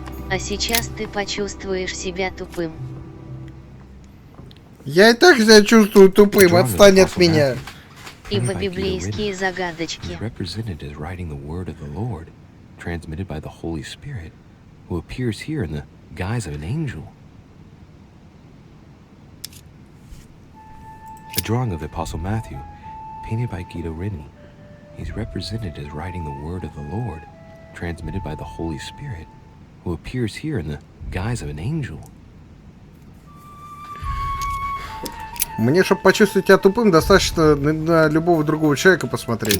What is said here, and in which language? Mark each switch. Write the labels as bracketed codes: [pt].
[ru] А сейчас ты почувствуешь себя тупым. Я и так себя чувствую тупым, отстань от меня. Ибо библейские загадочки. [en] Is represented as writing the word of the Lord, transmitted by the Holy Spirit, who appears here in the guise of an angel. A drawing of the Apostle Matthew, painted by Guido Reni. He's represented as writing the word of the Lord, transmitted by the Holy Spirit, who appears here in the guise of an angel. [ru] Мне, чтобы почувствовать себя тупым, достаточно на любого другого человека посмотреть.